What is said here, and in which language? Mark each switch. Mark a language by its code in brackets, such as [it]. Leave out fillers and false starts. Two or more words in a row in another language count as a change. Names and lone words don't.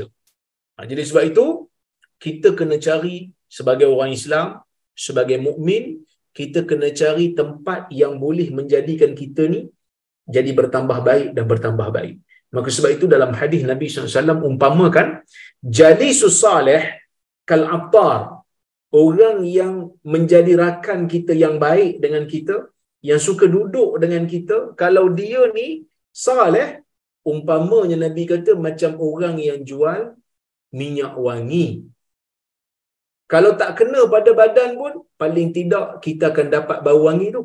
[ms] Jadi sebab itu kita kena cari sebagai orang Islam, sebagai mukmin, kita kena cari tempat yang boleh menjadikan kita ni jadi bertambah baik dan bertambah baik. Maka sebab itu dalam hadis Nabi SAW umpamakan [ar] الجليس الصالح كالعطار, [ms] orang yang menjadi rakan kita yang baik dengan kita, yang suka duduk dengan kita, kalau dia ni salih, umpamanya Nabi kata macam orang yang jual minyak wangi. Kalau tak kena pada badan pun, paling tidak kita akan dapat bau wangi tu.